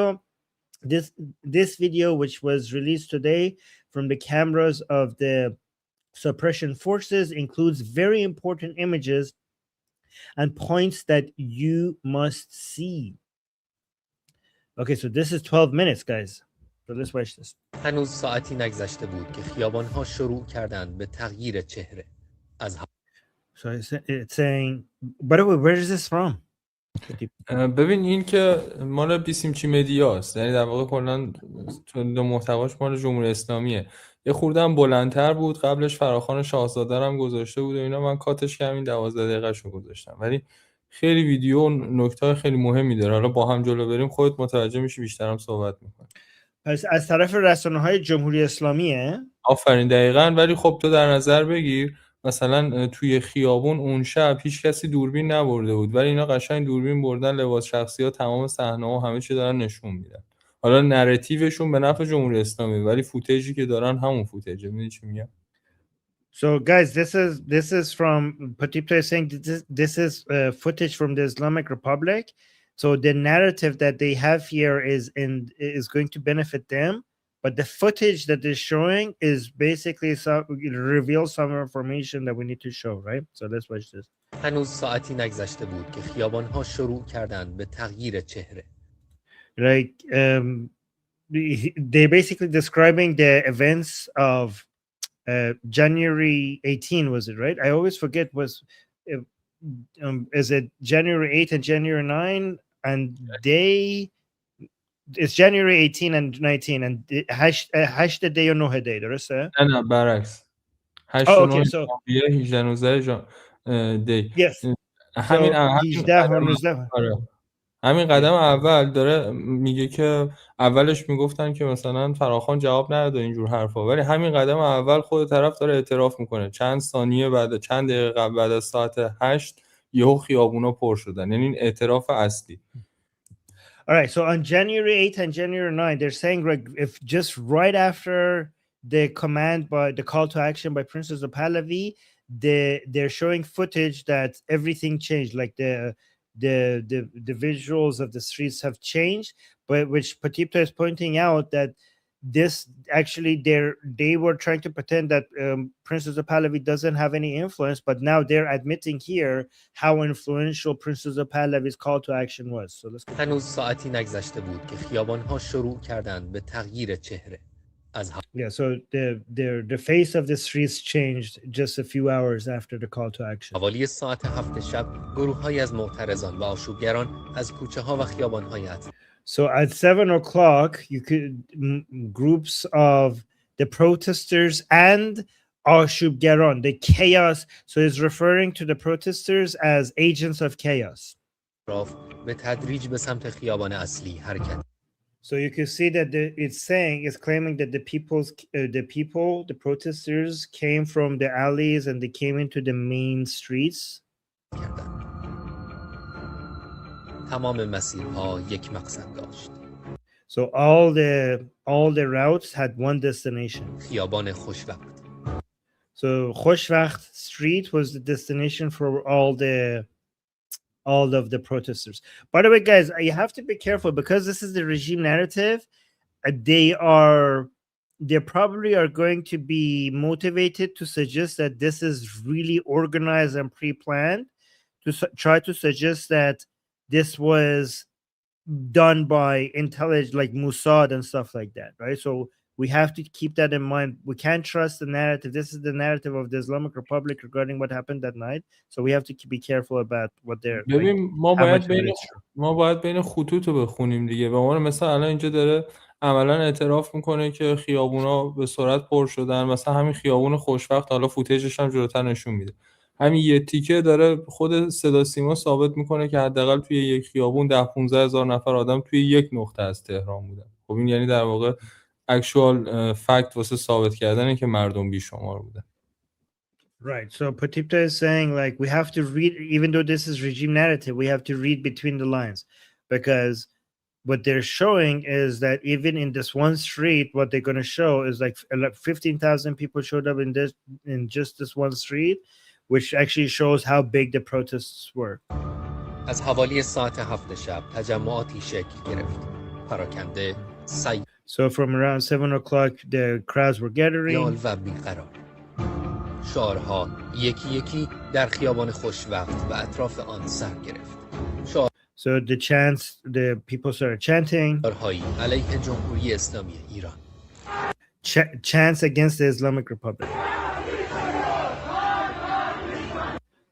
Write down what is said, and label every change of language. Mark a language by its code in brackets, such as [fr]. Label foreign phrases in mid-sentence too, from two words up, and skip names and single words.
[en] This video, which was released today from the cameras of the suppression forces, includes very important images and points that you must see. Okay, so this is 12 minutes, guys. So let's watch this. [fa] هنوز ساعتی نگذشته بود که خیابان‌ها شروع کردند به تغییر چهره. [en] So it's saying, by the way, where is this from? [fa] ببین این که مال بیسیمچی مدیاست، یعنی در واقع کلا تولید محتواش مال جمهوری اسلامیه. یه خورده هم بلندتر بود، قبلش فراخوان شاهزاده هم گذاشته بود و اینا، من کاتش کردم این 12 دقیقه‌شو گذاشتم، ولی خیلی ویدیو و نکته خیلی مهمی داره. حالا با هم جلو بریم خودت متوجه میشی، بیشتر هم صحبت می‌کنیم. پس از طرف رسانه‌های جمهوری اسلامیه. آفرین دقیقاً. ولی خب تو در نظر بگیر مثلا توی خیابون اون شب هیچ کسی دوربین نبرده بود، ولی اینا قشنگ دوربین بردن، لباس شخصی ها، تمام صحنه ها، همه چی دارن نشون میدن. حالا نراتیوشون به نفع جمهوری اسلامی، ولی فوتیجی که دارن همون فوتیجه. میدونی چی میگم؟ [en] So guys, this is from Patipta is saying this is footage from the Islamic Republic. So the narrative that they have here is going to benefit them, but the footage that they're showing is basically reveals some information that we need to show, right? So let's watch this. [fa] هنوز ساعتی نگذشته بود که خیابان‌ها شروع کردند به تغییر چهره. [en] Like they're basically describing the events of January 18, was it right? I always forget, is it January 8 and January 9, and it's January 18 and 19 and hash the day or no day, [fa] درسته؟ نه برعکس. 8 و 9 ژانویه 18 19 دی. [en] Yes. [fa] همین همین قدم اول داره میگه که اولش میگفتن که مثلا فراخوان جواب نداد اینجور حرفا، ولی همین قدم اول خود طرف داره اعتراف میکنه چند ثانیه بعد، چند دقیقه بعد از ساعت 8 یهو خیابونا پر شدن. یعنی این اعتراف اصلی. [en] All right, so on January 8th and January 9th, they're saying like if just right after the command by the call to action by Princess of Pahlavi, they're showing footage that everything changed, like the visuals of the streets have changed, but which Patipta is pointing out that this actually they were trying to pretend that Princess of Pahlavi doesn't have any influence, but now they're admitting here how influential Princess of Pahlavi's call to action was. So let's go. [fa] هنوز ساعتی نگذشته بود که خیابان‌ها شروع کردند به تغییر چهره. [en] Yeah, so the face of the streets changed just a few hours after the call to action. [fa] حوالی ساعت 7 شب گروه‌هایی از معترضان و آشوبگران از کوچه‌ها و خیابان‌های اطراف. [en] So at 7 o'clock, you could groups of the protesters and Ashubgaron, the chaos. So it's referring to the protesters as agents of chaos. [fa] به تدریج به سمت خیابان اصلی حرکت. [en] So you can see that it's claiming that the protesters came from the alleys and they came into the main streets. [fa] تمام مسیرها یک مقصد داشت. [en] So all the routes had one destination. [fa] خیابان خوشوقت. [en] So Khoshvakht Street was the destination for all of the protesters. By the way, guys, you have to be careful because this is the regime narrative. They probably are going to be motivated to suggest that this is really organized and pre-planned, to try to suggest that this was done by intelligence like Mossad and stuff like that, right? So we have to keep that in mind. We can't trust the narrative. This is the narrative of the Islamic Republic regarding what happened that night. So we have to be careful about what they're. [fa] ببین ما باید بین خطوط رو بخونیم دیگه. به عنوان مثلا الان اینجا داره عملا اعتراف میکنه که خیابونا به سرعت پر شدن. مثلا همین خیابون خوشوقت، حالا فوتیجش هم جلوتر نشون میده، همین یه تیکه داره خود صدا سیما ثابت میکنه که حداقل توی یک خیابون 10 15 هزار نفر آدم توی یک نقطه از تهران بودن. خب این یعنی در واقع [en] actual fact [fa] واسه ثابت کردنه که مردم بیشمار بودن. [en] Right. So Patipta is saying like we have to read, even though this is regime narrative, we have to read between the lines, because what they're showing is that even in this one street, what they're going to show is like 15,000 people showed up in just this one street, which actually shows how big the protests were. [fa] از حوالی ساعت 7 شب تجمعاتی شکل گرفت. پراکنده [en] So from around 7 o'clock, the crowds were gathering. [fa] و بیقرار. شعارها یکی یکی در خیابان خوشوقت و اطراف آن سر گرفت. [en] So the people started chanting. [fa] شعارهایی علیه جمهوری اسلامی ایران. [en] Chants against the Islamic Republic.